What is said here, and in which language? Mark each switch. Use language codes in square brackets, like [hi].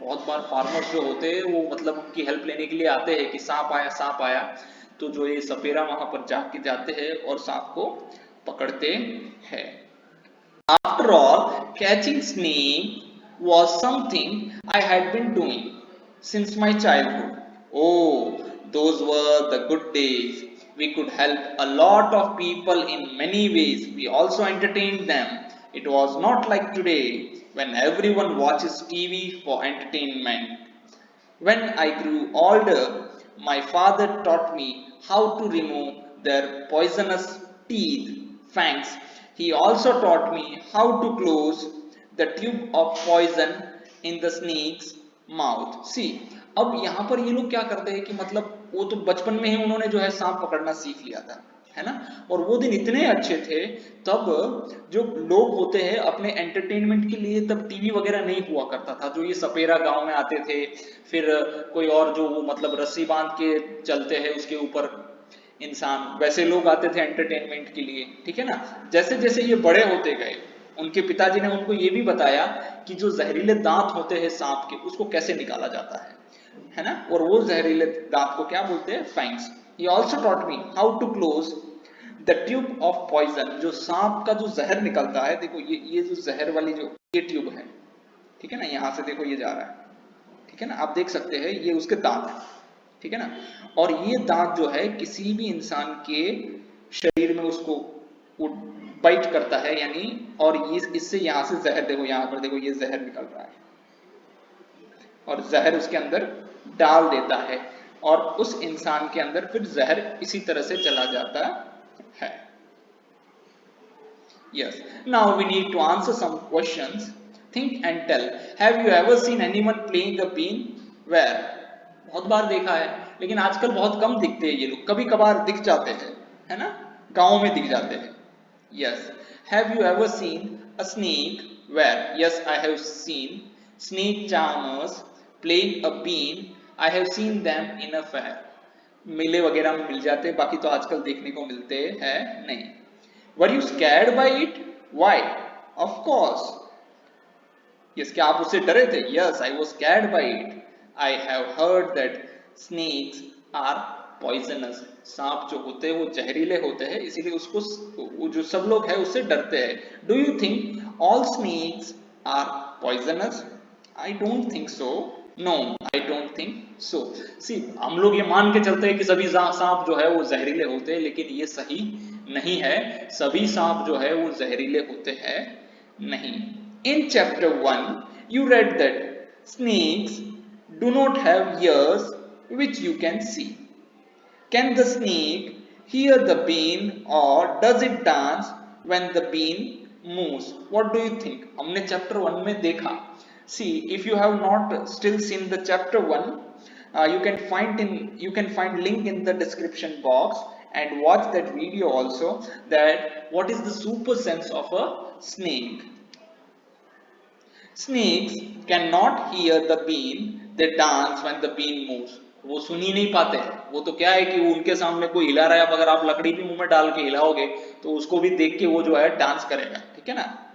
[hi] बहुत बार फार्मर्स जो होते हैं वो मतलब उनकी हेल्प लेने के लिए आते हैं कि सांप आया, तो जो ये सपेरा वहां पर जाके जाते हैं और सांप को पकड़ते हैं। [en] After all, catching snake was something I had been doing since my childhood. Oh, those were the good days. We could help a lot of people in many ways. We also entertained them. It was not like today when everyone watches TV for entertainment. When I grew older, my father taught me how to remove their poisonous teeth, fangs. He also taught me how to close the tube of poison in the snake's mouth. [hi] See, अब यहाँ पर ये लोग क्या करते हैं कि मतलब वो तो बचपन में ही उन्होंने जो है सांप पकड़ना सीख लिया था, है ना। और वो दिन इतने अच्छे थे, तब जो लोग होते हैं अपने एंटरटेनमेंट के लिए तब टीवी वगैरह नहीं हुआ करता था, जो ये सपेरा गांव में आते थे, फिर कोई और जो वो मतलब रस्सी बांध के चलते हैं उसके ऊपर इंसान, वैसे लोग आते थे एंटरटेनमेंट के लिए, ठीक है ना। जैसे जैसे ये बड़े होते गए उनके पिताजी ने उनको ये भी बताया कि जो जहरीले दांत होते हैं सांप के उसको कैसे निकाला जाता है ना। और वो जहरीले दांत को क्या बोलते हैं, fangs. [en] He also taught me how to close the tube of poison. [hi] जो सांप का जो जहर निकलता है, देखो ये जो जहर वाली जो ये ट्यूब है, ठीक है ना, यहां से देखो ये जा रहा है, ठीक है ना, आप देख सकते हैं ये उसके दांत है, ठीक है ना, और ये दांत जो है किसी भी इंसान के शरीर में उसको बाइट करता है, यानी और ये इससे यहां से जहर, देखो यहां पर देखो ये जहर निकल रहा है और जहर उसके अंदर डाल देता है और उस इंसान के अंदर फिर जहर इसी तरह से चला जाता है. [en] Yes. Now we need to answer some questions. Think and tell. Have you ever seen anyone playing a bean? Where? [hi] बहुत बार देखा है, लेकिन आजकल बहुत कम दिखते हैं ये लोग, कभी कभार दिख जाते हैं, है ना, गांव में दिख जाते हैं. [en] Yes. Have you ever seen a snake? Where? Yes, I have seen snake charmers playing a bean. I have seen them in a fair. [hi] मेले वगैरह में मिल जाते हैं, बाकी तो आजकल देखने को मिलते हैं नहीं. [en] Were you scared by it? Why? Of course. [hi] Yes, क्या आप उससे डरे थे? [en] Yes, I was scared by it. I have heard that snakes are poisonous. [hi] सांप जो होते हैं वो जहरीले होते हैं, इसीलिए उसको जो सब लोग हैं उससे डरते हैं. [en] Do you think all snakes are poisonous? I don't think so. No, I don't think so. [hi] See, हम लोग ये मान के चलते हैं कि सभी सांप जो है वो जहरीले होते हैं, लेकिन ये सही नहीं है. सभी सांप जो है वो जहरीले होते हैं नहीं. [en] In chapter 1, you read that snakes do not have ears which you can see. Can the snake hear the bean or does it dance when the bean moves? What do you think? [hi] हमने chapter 1 में देखा. [en] See, if you have not still seen the chapter 1, you can find link in the description box and watch that video also, that what is the super sense of a snake. Snakes cannot hear the bean, they dance when the bean moves. [hi] वो सुन ही नहीं पाते हैं. वो तो क्या है कि वो उनके सामने कोई हिला रहा है, अब अगर आप लकड़ी भी मुंह में डाल के हिलाओगे तो उसको भी देख के वो जो है डांस करेगा, ठीक है ना.